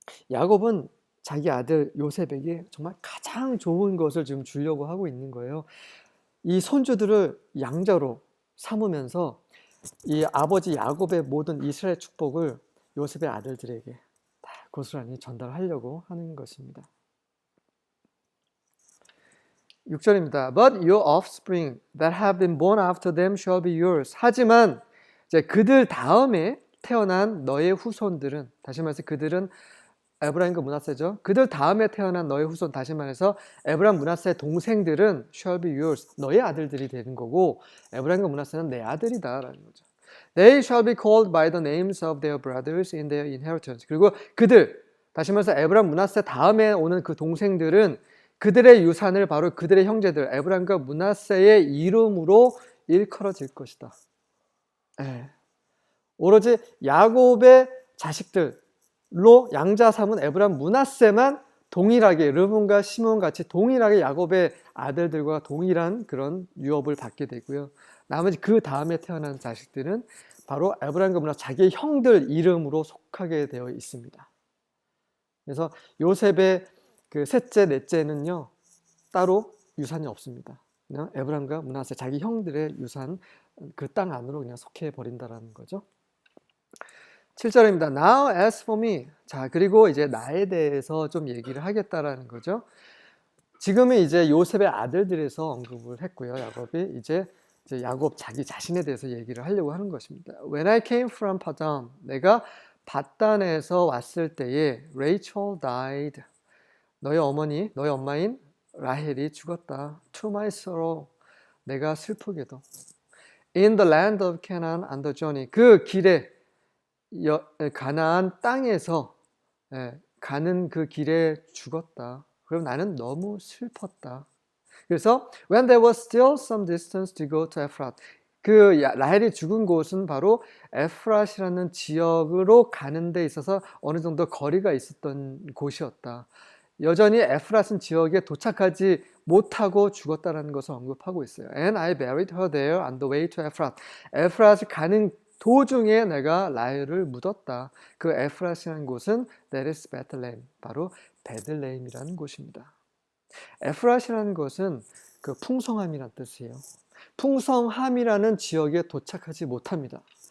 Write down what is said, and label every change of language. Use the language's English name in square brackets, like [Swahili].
[Korean] 야곱은 자기 아들 요셉에게 정말 가장 좋은 것을 지금 주려고 하고 있는 거예요. 이 손주들을 양자로 삼으면서 이 아버지 야곱의 모든 이스라엘 축복을 요셉의 아들들에게 다 고스란히 전달하려고 하는 것입니다. 6절입니다. [English] But your offspring that have been born after them shall be yours. [Korean] 하지만 이제 그들 다음에 태어난 너의 후손들은, 다시 말해서 그들은 에브라임과 므낫세죠. 그들 다음에 태어난 너의 후손, 다시 말해서 에브라임, 므낫세의 동생들은 [English] shall be yours. [Korean] 너의 아들들이 되는 거고 에브라임과 므낫세는 내 아들이다라는 거죠. [English] They shall be called by the names of their brothers in their inheritance. [Korean] 그리고 그들, 다시 말해서 에브라임, 므낫세 다음에 오는 그 동생들은 그들의 유산을 바로 그들의 형제들 에브라임과 므낫세의 이름으로 일컬어질 것이다. 오로지 야곱의 자식들로 양자 삼은 에브라임, 므낫세만 동일하게 르븐과 시몬 같이 동일하게 야곱의 아들들과 동일한 그런 유업을 받게 되고요. 나머지 그 다음에 태어난 자식들은 바로 에브라임과 므낫세 자기의 형들 이름으로 속하게 되어 있습니다. 그래서 요셉의 그 셋째, 넷째는요 따로 유산이 없습니다. 그냥 에브라임과 므낫세 자기 형들의 유산 그 땅 안으로 그냥 속해 버린다라는 거죠. 7절입니다. [English] Now as for me. [Korean] 자, 그리고 이제 나에 대해서 좀 얘기를 하겠다라는 거죠. 지금은 이제 요셉의 아들들에서 언급을 했고요. 야곱이 이제 야곱 자기 자신에 대해서 얘기를 하려고 하는 것입니다. [English] When I came from Padan, [Korean] 내가 바단에서 왔을 때에 [English] Rachel died. [Korean] 너의 어머니, 너의 엄마인 라헬이 죽었다. [English] To my sorrow. [Korean] 내가 슬프게도. [English] In the land of Canaan on the journey. [Korean] 그 길에 가나안 땅에서 가는 그 길에 죽었다. 그럼 나는 너무 슬펐다. 그래서 [English] when there was still some distance to go to Ephrat. [Korean] 그 라헬이 죽은 곳은 바로 에프рат이라는 지역으로 가는 데 있어서 어느 정도 거리가 있었던 곳이었다. 여전히 에프рат은 지역에 도착하지 못하고 죽었다는 것을 언급하고 있어요. [English] And I buried her there on the way to Ephrat. [Korean] 에프рат을 가는 도중에 내가 라헬을 묻었다. 그 에프рат이라는 곳은 [English] that is Bethlehem, [Korean] 바로 베들레헴이라는 곳입니다. 에프라시라는 것은 그 풍성함이란 뜻이에요. 풍성함이라는 지역에 도착하지 못합니다.